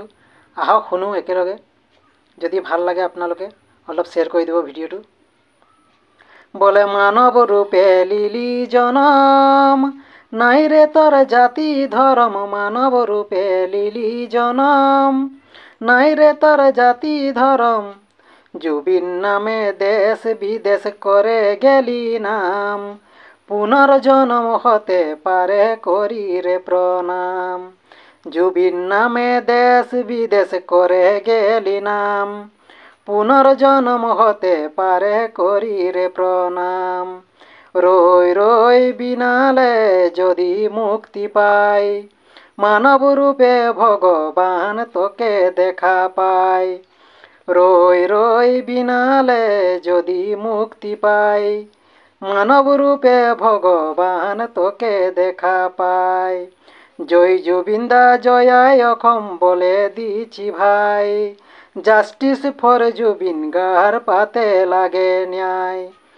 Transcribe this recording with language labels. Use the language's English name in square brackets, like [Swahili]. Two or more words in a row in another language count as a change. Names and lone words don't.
[Assamese] আহক শুনো একেলগে। যদি ভাল লাগে আপোনালোকে অলপ শ্বেয়াৰ কৰি দিব ভিডিঅ'টো। বলে মানৱ ৰূপে লিলি জনম, নাই ৰে তোৰ জাতি ধৰম। [Bangla] মানৱ ৰূপে লিলি জনম, নাই রে তোর জাতি ধরম। জুবিন নামে দেশ বিদেশ করে গেলি নাম, পুনর্জন্ম হতে পারে করি রে প্রণাম। জুবিন নামে দেশ বিদেশ করে গেলি নাম, পুনর্জন্ম হতে পারে করি রে প্রণাম। রই রই বিনালে যদি মুক্তি পাই, মানব রূপে ভগবান তোকে দেখা পায়। রই রই বিনালে যদি মুক্তি পাই, মানব রূপে ভগবান তোকে দেখা পায়। জয় জুবিনদা জয়ায় অসম বলে দিছি ভাই, [English] Justice for [Bangla] জুবিন গার পাতে লাগে ন্যায়।